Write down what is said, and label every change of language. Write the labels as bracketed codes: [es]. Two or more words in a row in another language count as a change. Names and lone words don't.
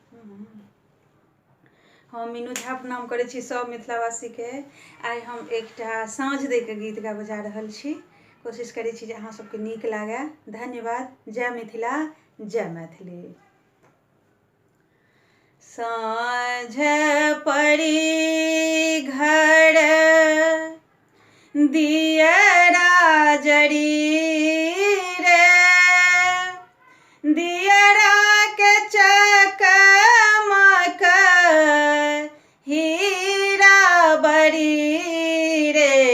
[mai] हम मीनू झा प्रणाम करै छी सब मिथिलावासी के। आइ हम एकटा साँझ दे के गीत गाबऽ जा रहल छी। कोशिश करै छी जे अहाँ सबके नीक लागे। धन्यवाद। जय मिथिला, जय मैथिली। साँझ पड़ी घर दियरा जरी रे, दियरा के चकमक हीरा बरी रे।